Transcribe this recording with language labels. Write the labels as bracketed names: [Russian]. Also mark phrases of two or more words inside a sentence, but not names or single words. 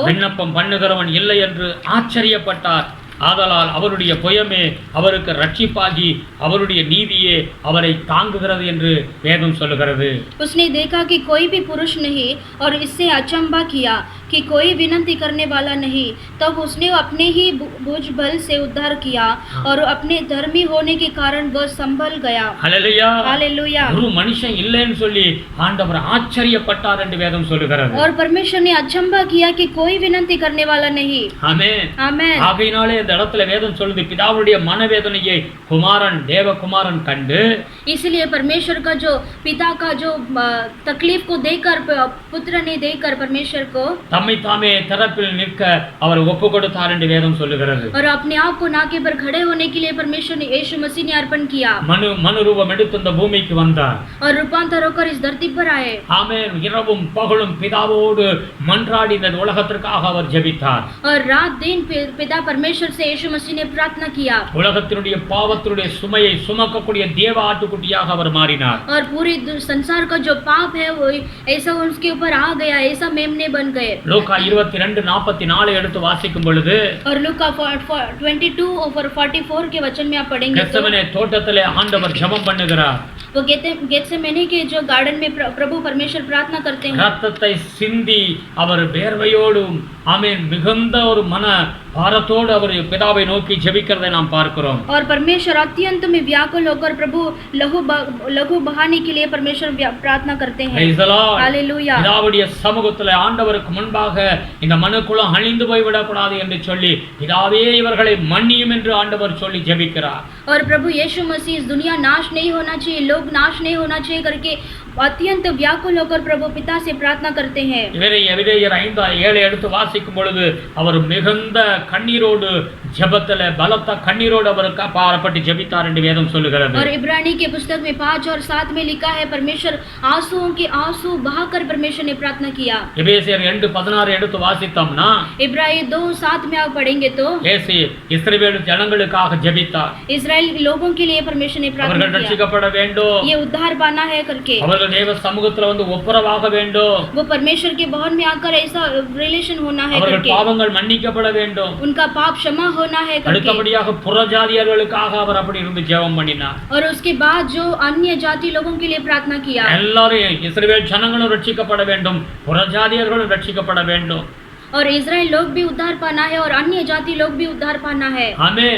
[Tamil] விண்ணப்பம் பண்ணுகிறவன் இல்லை என்று ஆச்சரியப்பட்டார். ஆதலால் அவருடைய புயமே அவருக்கு ரட்சிப்பாகி அவருடைய நீதியே அவரை தாங்குகிறது என்று வேதம் சொல்லுகிறது. [Hindi] उसने देखा कि कोई भी पुरुष नहीं और इससे अचंभा किया कि कोई विनती करने वाला नहीं, तब उसने अपने ही भुज बल से उद्धार किया और अपने धर्मी होने के कारण वह संभल गया। हालेलुया, हालेलुया। [Tamil] ஒரு மனுஷன் இல்லைன்னு சொல்லி ஆண்டவர் ஆச்சரியப்பட்டார் என்று வேதம் சொல்லுகிறது. [Hindi] और परमेश्वर ने अचंभा किया कि कोई विनती करने वाला नहीं। [Tamil] ஆமென், [Hindi] आमेन। [Tamil] ஆகையினாலே இந்த இடத்துல வேதம் சொல்லுது, பிதாவுடைய மனவேதனையை குமாரன் தேவகுமாரன் கண்டு, [Hindi] इसलिए परमेश्वर का जो पिता का जो तकलीफ को देखकर पुत्र ने देखकर परमेश्वर को [Tamil] தம்மை தாமே திறப்பில் நிற்க அவர் ஒப்பு கொடுத்தார் என்று வேதம் சொல்லுகிறது. [Hindi] और अपने आप को नाके पर खड़े होने के लिए परमेश्वर ने यीशु मसीह ने अर्पण किया। [Tamil] மனு ரூபம் எடுத்து இந்த பூமிக்கு வந்தார். [Hindi] और रूपांतर होकर इस धरती पर आए। [Tamil] ஆமென். இரவும் பகலும் பிதாவோடு மன்றாடி இந்த உலகத்திற்காக அவர் ஜெபித்தார். [Hindi] और रात दिन पिता परमेश्वर से यीशु मसीह ने प्रार्थना किया। [Tamil] உலகத்தினுடைய பாவத்தினுடைய சுமையை சுமக்கக்கூடிய தேவ ஆட்டுக்குட்டியாக அவர் மாறினார். [Hindi] और पूरे संसार का जो पाप है वो ऐसा उसके ऊपर आ गया, ऐसा मेमने बन गए। [Tamil] லூக்கா 22:44 எடுத்து வாசிக்கும் பொழுது, [Hindi] और लूका 22 और 44 के वचन में आप पढ़ेंगे तो [Tamil] கெத்செமனே தோட்டத்திலே ஆண்டவர் ஜெபம் பண்ணுகிறார். [Hindi] वो गेत्सेमनी के जो गार्डन में प्रभु परमेश्वर प्रार्थना करते हैं। [Tamil] ரத்தத்தை சிந்தி அவர் வேர்வையோடும் ஆமென் மிகுந்த ஒரு மன பாரத்தோடு அவர் பிதாவை நோக்கி ஜெபிக்கிறதை நாம் பார்க்கிறோம். [Hindi] और परमेश्वर अत्यंत में व्याकुल होकर प्रभु लहू बहाने के लिए परमेश्वर प्रार्थना करते हैं। [English] Praise the Lord. [Hindi] हालेलुया। [Tamil] பிதாவுடைய சமூகத்திலே ஆண்டவருக்கு முன்பாக இந்த மனுக்குலம் அழிந்து போய்விடக் கூடாது என்று சொல்லி, பிதாவே இவர்களை மன்னியும் என்று ஆண்டவர் சொல்லி ஜெபிக்கிறார். [Hindi] और प्रभु यीशु मसीह इस दुनिया नाश नहीं होना चाहिए, लोग नाश नहीं होना चाहिए करके अत्यंत व्याकुल होकर प्रभु पिता से प्रार्थना करते हैं। [Tamil] எபிரேயர் 5:7 எடுத்து வாசிக்கும் பொழுது அவர் மிகுந்த கண்ணீரோடு ஜெபத்திலே பலத்த கண்ணீரோடு அவர் பாரப்பட்டு ஜெபித்தார் என்று வேதம் சொல்லுகிறது. [Hindi] और इब्रानी के पुस्तक में 5 और 7 में लिखा है परमेश्वर आंसुओं के आंसू बहाकर परमेश्वर ने प्रार्थना किया। [Tamil] எபேசியர் 2:16 எடுத்து வாசித்தோம்னா, [Hindi] इब्रानी 2:7 में आप पढ़ेंगे तो [Tamil] இயேசு இஸ்ரவேல் ஜனங்களுக்காக ஜெபித்தார். [Hindi] इस्राएल लोगों के लिए परमेश्वर ने प्रार्थना [Tamil] அவர்கள் [Hindi] किया, [Tamil] ரட்சிக்கப்பட வேண்டும், [Hindi] ये उद्धार पाना है करके, [Tamil] அவர்கள் தேவ சமூகத்துல வந்து ஒப்புரவாக வேண்டும், [Hindi] वो परमेश्वर के भवन में आकर ऐसा रिलेशन होना है [Tamil] அவர்கள் [Hindi] करके, [Tamil] பாவங்கள் மன்னிக்கப்பட வேண்டும். [Hindi] उनका पाप क्षमा होना है करके। [Tamil] அடுத்தபடியாக புறஜாதியர்களுக்காக அவர் அப்படி இருந்து ஜெபம் பண்ணினார். [Hindi] और उसके बाद जो अन्य जाति लोगों के लिए प्रार्थना किया, [Tamil] எல்லாரும் இஸ்ரவேல் ஜனங்களும் ரட்சிக்கப்பட வேண்டும், புறஜாதியர்களும் ரட்சிக்கப்பட வேண்டும். [Hindi] और इजराइल लोग भी उद्धार पाना है और अन्य जाति लोग भी उद्धार पाना है। [Tamil] ஆமென்.